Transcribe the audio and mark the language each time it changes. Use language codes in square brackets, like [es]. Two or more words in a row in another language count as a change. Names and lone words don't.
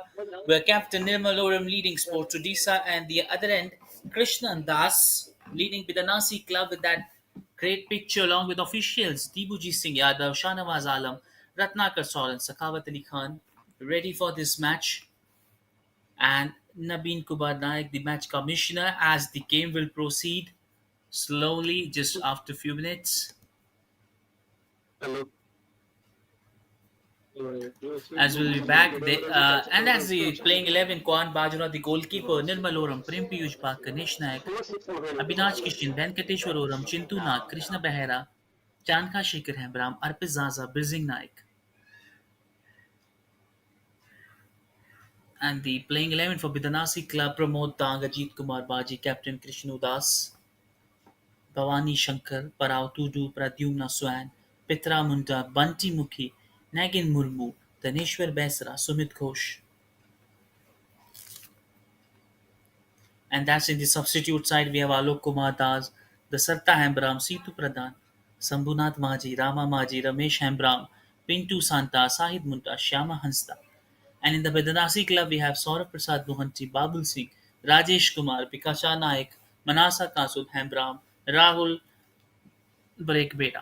[en] where Captain Nirmaloram leading Sports Odisha, and the other end Krishnan Das leading Bidanasi Club with that great picture along with officials Dibuji Singh Yadav, Shanawaz Alam, Ratnakar Soran, Sakawat Ali Khan, ready for this match, and Nabeen Kubar Naik, the match commissioner, as the game will proceed slowly just after a few minutes. Hello. As we'll be back. And as the playing 11, Kwan Bajra, the goalkeeper, Nirmal Oram, Prem Piyush Bak, Ganesh Nayak, Abhinash Kishin, Venkateshwar Oram, Chintu Nath, Krishna Behera, Chanka Shekhar Hembram, Arpit Zaza, Birzing Naik. And the playing 11 for Bidanasi Club, Pramod Tang, Ajit Kumar Baji, Captain Krishnu Das, Bhavani Shankar, Parao Tudu, Pradyumna Swan, Pitra Munda, Banti Mukhi, Nagin Murmu, Daneshwar Besra, Sumit Ghosh. And that's in the substitute side. We have Alok Kumar Das, the Satta Hembram, Situ Pradhan, Sambhunath Maji, Rama Maji, Ramesh Hembram, Pintu Santa, Sahid Munta, Shyama Hansta. And in the Bedanasi club, we have Saurabh Prasad Mohanty, Babul Singh, Rajesh Kumar, Pikasha Naik, Manasa Kasud Hembram, Rahul Brekbeta.